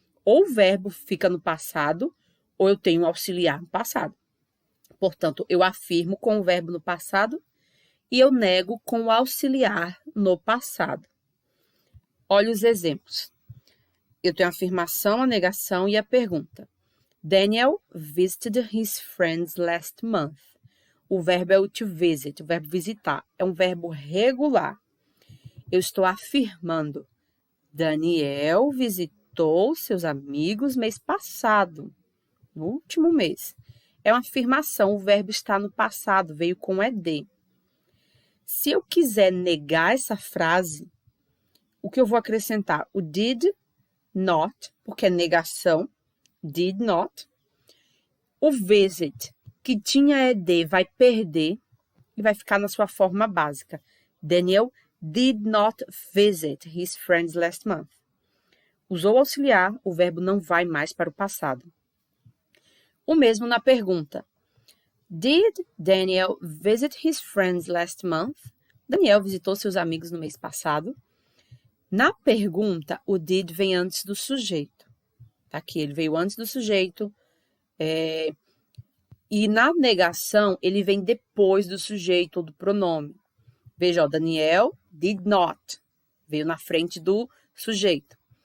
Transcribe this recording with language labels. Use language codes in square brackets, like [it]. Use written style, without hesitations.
[pt] Ou o verbo fica no passado, ou eu tenho um auxiliar no passado. Portanto, eu afirmo com o verbo no passado e eu nego com o auxiliar no passado. Olha os exemplos. Eu tenho a afirmação, a negação e a pergunta. [en] Daniel visited his friends last month. [pt] O verbo é o to visit, o verbo visitar. É um verbo regular. Eu estou afirmando. Daniel visitou seus amigos mês passado, no último mês. É uma afirmação, o verbo está no passado, veio com ED. Se eu quiser negar essa frase, o que eu vou acrescentar? O did not, porque é negação, did not. O visit, que tinha ED, vai perder e vai ficar na sua forma básica. [en] Daniel did not visit his friends last month. [pt] Usou auxiliar, o verbo não vai mais para o passado. O mesmo na pergunta. [en] Did Daniel visit his friends last month? [pt] Daniel visitou seus amigos no mês passado. Na pergunta, o did vem antes do sujeito. Tá aqui, ele veio antes do sujeito. E na negação, ele vem depois do sujeito ou do pronome. Veja, ó, Daniel did not. Veio na frente do sujeito.